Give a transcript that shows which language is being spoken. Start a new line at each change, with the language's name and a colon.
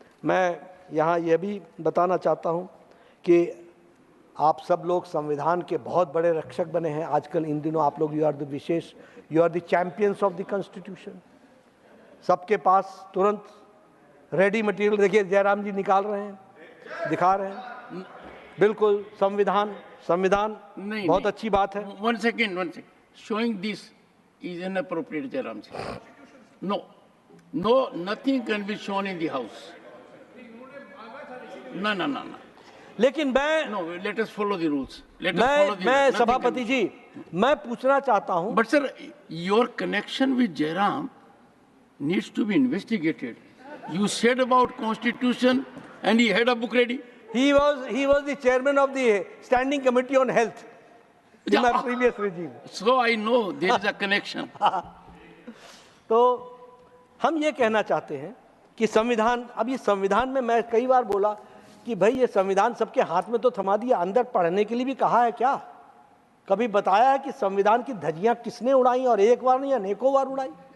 Hindi: मैं यहाँ यह भी बताना चाहता हूँ कि आप सब लोग संविधान के बहुत बड़े रक्षक बने हैं आजकल। इन दिनों आप लोग
English: You are the champions of the constitution.
Hindi: सबके पास तुरंत रेडी मटेरियल, देखिए जयराम जी निकाल रहे हैं, दिखा रहे हैं। बिल्कुल संविधान बहुत अच्छी बात है।
English: One second. Showing this is inappropriate, Jairam ji. No, nothing can be shown in the house. No.
Hindi: लेकिन मैं
English: let us follow the rules.
Hindi: मैं सभापति जी, मैं पूछना चाहता हूं।
English: But sir, your connection with Jairam needs to be investigated. You said about constitution and he had a book ready. He was the chairman of the standing committee on health in my previous regime. So I know there is a connection.
Hindi: तो हम ये कहना चाहते हैं कि संविधान, अब ये संविधान में मैं कई बार बोला कि भाई ये संविधान सबके हाथ में तो थमा दिया, अंदर पढ़ने के लिए भी कहा है क्या? कभी बताया है कि संविधान की धज्जियां किसने उड़ाई और एक बार नहीं अनेकों बार उड़ाई?